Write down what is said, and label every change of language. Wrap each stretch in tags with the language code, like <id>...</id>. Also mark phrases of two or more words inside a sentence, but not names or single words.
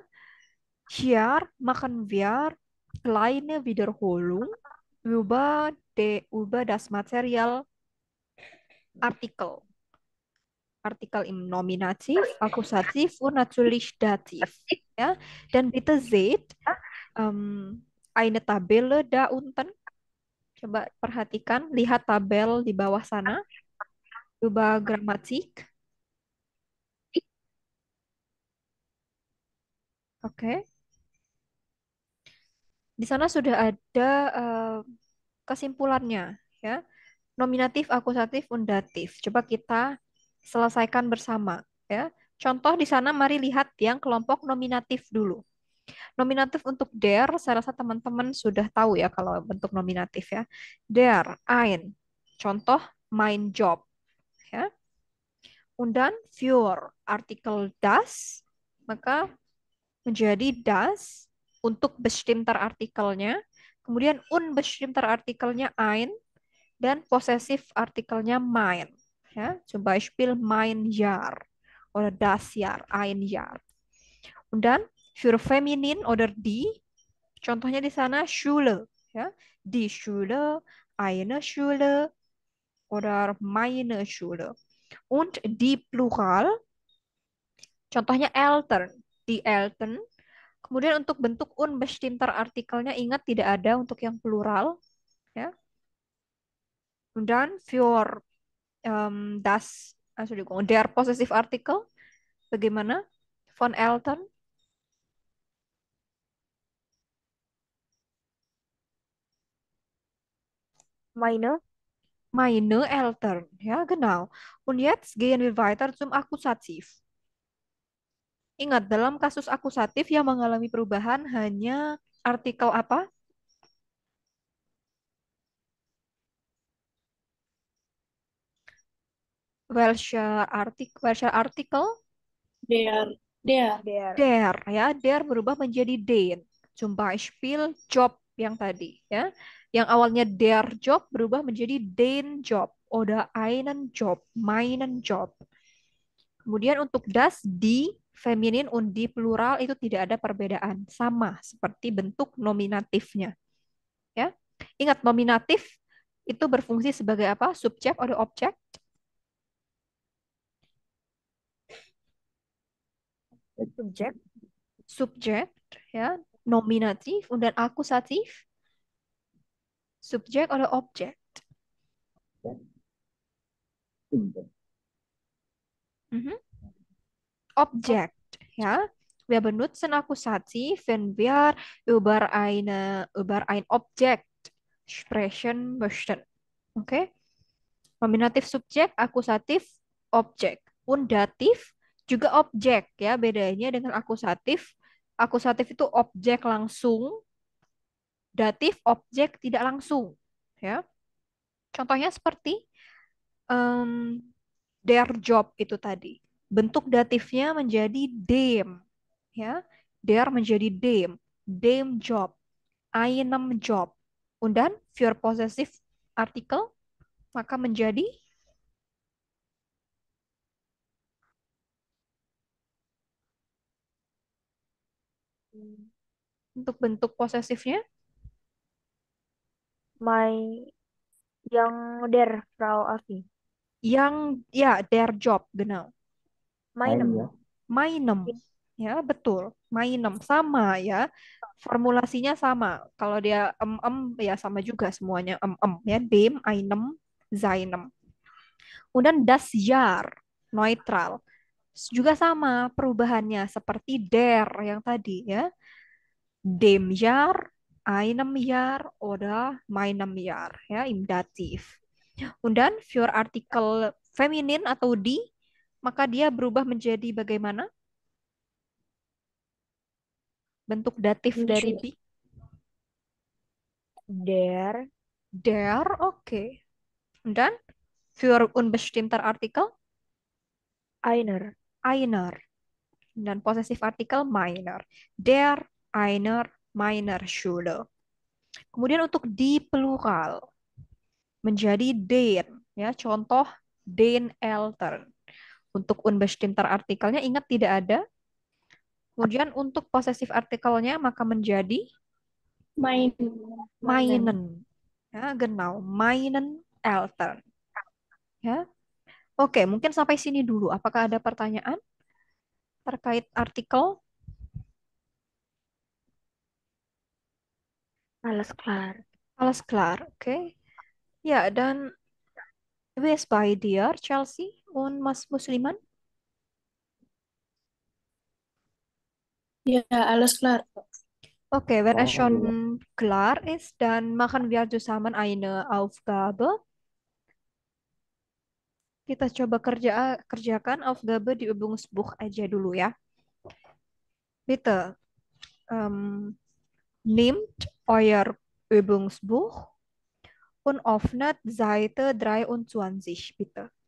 <de>Hier machen wir kleine Wiederholung über das Material Artikel. Artikel im Nominativ, Akkusativ und natürlich Dativ. Ja? Dan bitte seht eine Tabelle da unten.</de> <id>Coba perhatikan, lihat tabel di bawah sana.</id> <de>Über Grammatik.</de> <id>Oke. Di sana sudah ada kesimpulannya, ya. Nominatif, akusatif, undatif. Coba kita selesaikan bersama, ya. Contoh di sana mari lihat yang kelompok nominatif dulu. Nominatif untuk der, saya rasa teman-teman sudah tahu ya kalau bentuk nominatif ya.</id> <de>Der, ein. Contoh mein Job, ya. Und dann für artikel das,</de> <id>maka menjadi das untuk bestimmter artikelnya, kemudian unbestimmter artikelnya ein, dan possessive artikelnya mein.</id> <de>Ja, zum Beispiel mein Jahr oder das Jahr, ein Jahr. Und dann für feminin oder die,</de> <id>contohnya di sana Schule, ya,</id> <de>die Schule, eine Schule oder meine Schule. Und die Plural, contohnya Eltern, die Eltern.</de> <id>Kemudian untuk bentuk unbestimmter artikelnya ingat tidak ada untuk yang plural, ya.</id> <de>Und dann für Entschuldigung, der possessive artikel bagaimana? Von Eltern, Meine, meine Eltern, ja, genau. Und jetzt gehen wir weiter zum Akkusativ.</de> <id>Ingat, dalam kasus akusatif yang mengalami perubahan hanya artikel apa?</id> <de>Welcher Artikel? Der, der, der,</de> <id>Der, ya. Der berubah menjadi den.</id> <de>Zum Beispiel Job</de> <id>yang tadi, ya. Yang awalnya</id> <de>der Job</de> <id>berubah menjadi</id> <de>den Job. Oder einen Job, meinen Job.</de> <id>Kemudian untuk das, di, feminin, und di plural itu tidak ada perbedaan. Sama seperti bentuk nominatifnya. Ya. Ingat nominatif itu berfungsi sebagai apa? Subjek atau objek? subjek, Subjek, ya. Nominatif dan akusatif, subjek atau objek? Mhm. Objek, ya.</id> <de>Wir benutzen Akkusativ, wenn wir über ein Objekt sprechen möchten.</de> <id>Oke? Nominatif subjek, akusatif objek. Und datif juga objek, ya. Bedanya dengan akusatif, akusatif itu objek langsung, datif objek tidak langsung, ya. Contohnya seperti em,</id> <de>der Job</de> <id>itu tadi. Bentuk datifnya menjadi dem, ya. Der menjadi</id> <de>dem Job, einem Job. Und dann für possessive artikel</de> <id>maka menjadi untuk bentuk posesifnya my, yang der, Frau Afi. yang, ya,</id> <de>der Job, genau. Meinem, Meinem,</de> <id>ya, betul. Meinem sama, ya. Formulasinya sama. Kalau dia ya sama juga semuanya ya.</id> <de>Dem, einem, seinem.</de> <id>Kemudian</id> <de>das Jahr,</de> <id>neutral. Juga sama perubahannya seperti der yang tadi, ya.</id> <de>Dem Jahr, einem Jahr, oder meinem Jahr, ya, im Dativ. Und dann für artikel feminin</de> <id>atau di, maka dia berubah menjadi bagaimana? Bentuk datif dari di.</id> <de>der, Der, oke. Und dann für unbestimmter Artikel einer, einer.</de> <id>Dan</id> <de>possessive artikel meiner. Der, einer, meiner Schule.</de> <id>Kemudian untuk di plural menjadi den, ya. Contoh</id> <de>den Eltern.</de> <id>Untuk unbestimmter artikelnya ingat tidak ada. Kemudian untuk possessive artikelnya maka menjadi</id> <de>mein, meinen. meinen. Ya, genau, meinen Eltern.</de> <id>Ya. Oke, mungkin sampai sini dulu. Apakah ada pertanyaan terkait artikel?</id> <de>Alles klar. Alles klar,</de> <id>oke. Ya, dan wes by dear Chelsea und Mas Musliman.</id> <de>ja, alles klar. Oke, wenn es schon klar ist, dann machen wir zusammen eine Aufgabe.</de> <id>Kita coba kerjakan Aufgabe di Übungsbuch aja dulu ya.</id> <de>Bitte, nehmt euer Übungsbuch und öffnet Seite 23, bitte.</de>